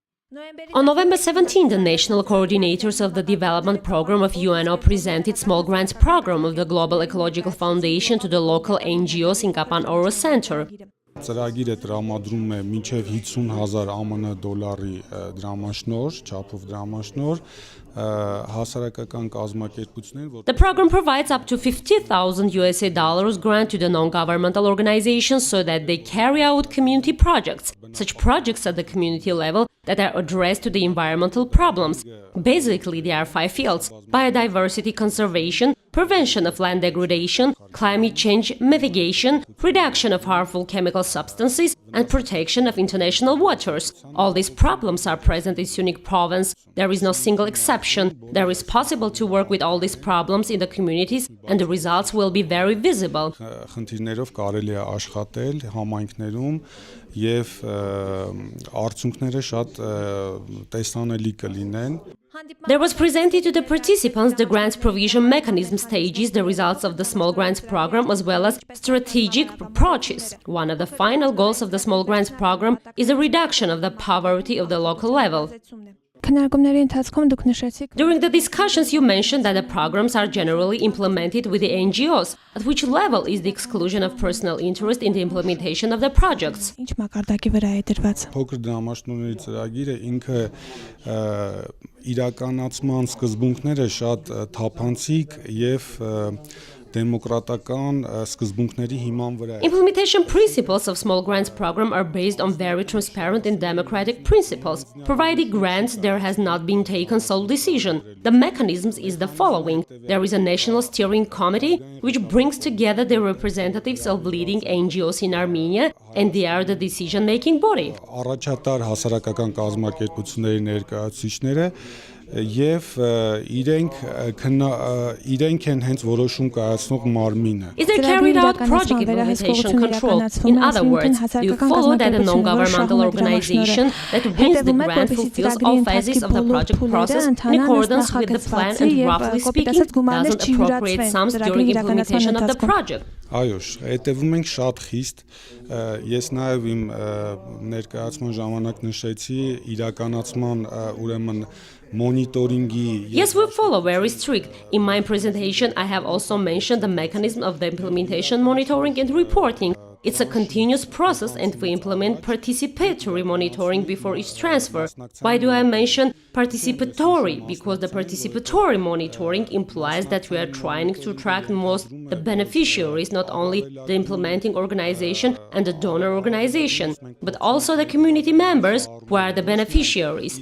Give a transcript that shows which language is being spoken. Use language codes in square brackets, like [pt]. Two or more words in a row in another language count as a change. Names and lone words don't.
[en] On November 17, the national coordinators of the development program of UNO presented small grants program of the Global Ecological Foundation to the local NGOs in Kapan Oral Center. [hy] Ծրագիրը տրամադրում է մինչև 50,000 ԱՄՆ դոլարի դրամաշնոր, չափով դրամաշնոր, հասարակական կազմակերպություններին. [en] The program provides up to 50,000 USA dollars grant to the non-governmental organizations so that they carry out community projects, such projects at the community level that are addressed to the environmental problems. Basically, there are 5 fields: biodiversity conservation, prevention of land degradation, climate change mitigation, reduction of harmful chemical substances, and protection of international waters. All these problems are present in Syunik province. There is no single exception. There is possible to work with all these problems in the communities, and the results will be very visible. [hy] Խնդիրներով կարելի է աշխատել համայնքներում եւ արդյունքները շատ տեսանելի կլինեն. [en] There was presented to the participants the grants provision mechanism stages, the results of the small grants program, as well as strategic approaches. One of the final goals of the small grants program is a reduction of the poverty of the local level. During the discussions, you mentioned that the programs are generally implemented with the NGOs. At which level is the exclusion of personal interest in the implementation of the projects? [hy] Փոքր դրամաշնորհների ծրագիրը ինքը իրականացման սկզբունքները շատ թափանցիկ եւ դեմոկրատական սկզբունքների հիման վրա է. [en] Implementation principles of small grants program are based on very transparent and democratic principles. Providing grants, there has not been taken sole decision. The mechanisms is the following. There is a national steering committee which brings together the representatives of leading NGOs in Armenia, and they are the decision-making body. [hy] Առաջատար հասարակական կազմակերպությունների ներկայացուցիչները եւ իրենք են հենց որոշում կայացնող մարմինը. [en] Is there carried out project implementation control? In other words, do you follow that a non-governmental organization that wins the grant fulfills all phases of the project process in accordance with the plan and, roughly speaking, doesn't appropriate sums during implementation of the project? [hy] Այո, հետևում ենք շատ խիստ. Ես նաև իմ ներկայացման ժամանակ նշեցի իրականացման ուրեմն monitoringi. [en] Yes, we follow very strict. In my presentation, I have also mentioned the mechanism of the implementation monitoring and reporting. It's a continuous process and we implement participatory monitoring before each transfer. Why do I mention participatory? Because the participatory monitoring implies that we are trying to track most the beneficiaries, not only the implementing organization and the donor organization, but also the community members who are the beneficiaries.